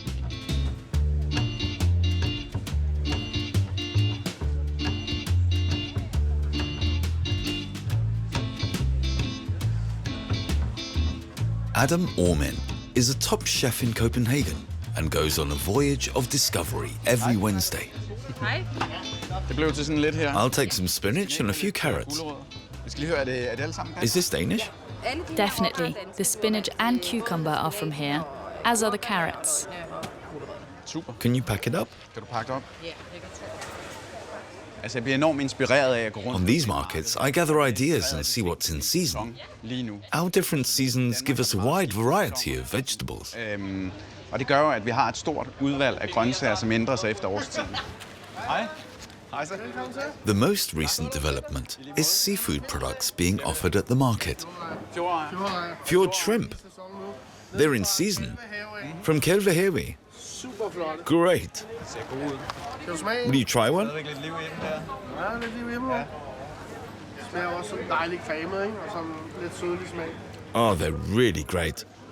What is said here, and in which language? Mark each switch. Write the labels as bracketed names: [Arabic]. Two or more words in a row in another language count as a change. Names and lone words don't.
[English] Adam Ormen is a top chef in Copenhagen and goes on a voyage of discovery every Wednesday. I'll take some spinach and a few carrots. Is this Danish? Definitely. The spinach and cucumber are from here, as are the carrots. Super. Can you pack it up? [Danish] Kan du pakke det op? Altså, jeg bliver enormt inspireret af at gå rundt. [English] On these markets, I gather ideas and see what's in season. [Danish] Lige nu. [English] Our different seasons give us a wide variety of vegetables. [Danish] Og det gør jo, at vi har et stort udvalg af grøntsager, som ændrer sig efter årstiden. Hej. Hej så. [English] The most recent development is seafood products being offered at the market. Fjord shrimp. They're in season. From Copenhagen. Great. Will you try one? Oh, they're really great.